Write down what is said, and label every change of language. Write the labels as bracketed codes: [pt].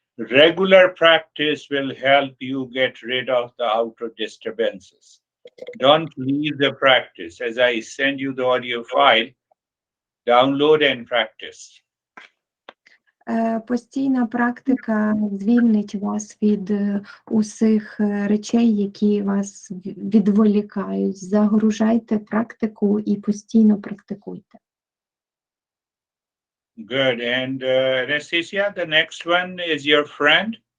[en] Regular practice will help you get rid of the outer disturbances. Don't leave the practice. As I send you the audio file, download and practice. [uk] Постійна практика звільнить вас від усіх речей, які вас відволікають. Загружайте практику і постійно практикуйте. [en] Good. And Anastasia, the next one is your friend?